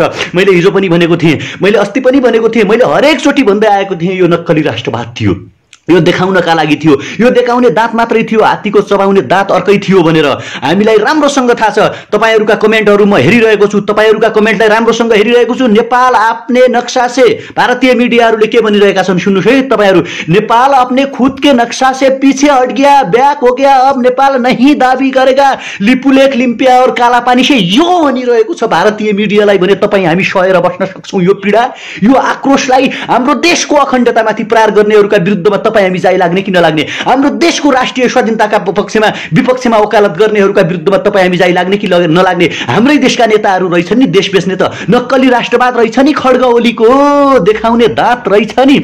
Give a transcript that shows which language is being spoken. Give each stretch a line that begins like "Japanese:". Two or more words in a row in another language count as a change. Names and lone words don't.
Nepali: मैले हिजो पनि भनेको थिएँ, मैले अस्ति पनि भनेको थिएँ, मैले हरेकचोटि भन्दै आएको थिएँ यो नक्कली राष्ट्रवाद थियो, यो देखाउनका लागि थियो, यो देखाउने दाँत मात्रै थियो, हात्तीको चबाउने दाँत अर्कै थियो भनेर हामीलाई राम्रोसँग थाहा छ। तपाईहरुका कमेन्टहरु म हेरिरहेको छु, तपाईहरुका कमेन्टलाई राम्रोसँग हेरिरहेको छु।
Hindi: नेपाल अपने नक्शा से,
Nepali: भारतीय मिडियाहरुले के भनिरहेका छन् सुन्नुस् है तपाईहरु,
Hindi: नेपाल अपने खुद के नक्शा से पीछे हट गया, बैक हो गया, अब नेपाल नहीं दाबी करेगा, लिपुलेख लिम्पिया और कालापानी से,
Nepali: यो भनिरहेको छ भारतीय मिडियालाई भने तपाई हामी सहेर बस्न सक्छौं। यो पीडा, यो आक्रोशलाई हाम्रो देशको अखण्डतामाथि प्रहार गर्नेहरुका विरुद्धमा हामी जाइ लाग्ने कि नलाग्ने, हाम्रो देशको राष्ट्रिय स्वाधीनताका पक्षमा विपक्षमा वकालत गर्नेहरुका विरुद्धमा तपाई हामी जाइ लाग्ने कि नलाग्ने। हाम्रै देशका नेताहरू रहेछन् नि देश बेच्ने, त नक्कली राष्ट्रवाद रहेछ नि, खड्ग ओलीको देखाउने दाँत रहेछ नि।